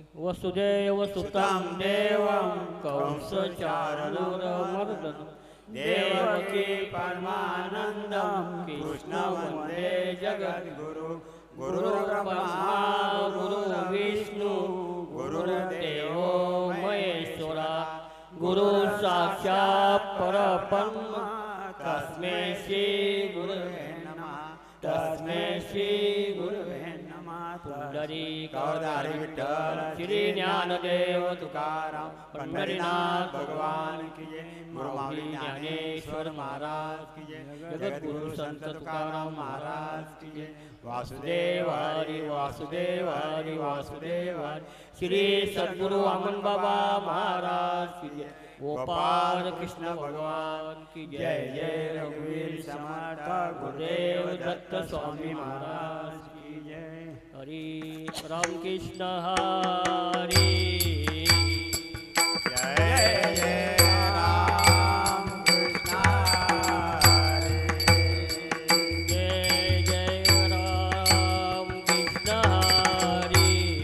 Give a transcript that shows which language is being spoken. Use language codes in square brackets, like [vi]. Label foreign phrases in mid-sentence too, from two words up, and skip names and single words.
[sa] वसुदेवसुतं देवं कंसचाणूरमर्दनं देवकी परमानन्दं कृष्णं वन्दे जगद्गुरु गुरुर्ब्रह्मा गुरुर्विष्णु गुरुर्देवो महेश्वरा गुरुसाक्षात् परब्रह्म तस्मै श्री गुरुवे नमः तस्मै श्री [hi] गुरुवे पुंडरीकावतारी विठ्ठल श्री ज्ञानदेव तुकाराम पंढरीनाथ भगवान की जय माऊली ज्ञानेश्वर महाराज की जय जगद्गुरु संत तुकाराम महाराज की जय वासुदेव हरि वासुदेव हरि वासुदेव हरि श्री सद्गुरु वामन बाबा महाराज की जय गोपाल कृष्ण भगवान की जय जय रघुवीर समर्थ गुरुदेव दत्त स्वामी महाराज की जय हरि राम कृष्ण हरि जय जय राम कृष्ण हरि जय जय राम कृष्ण हरि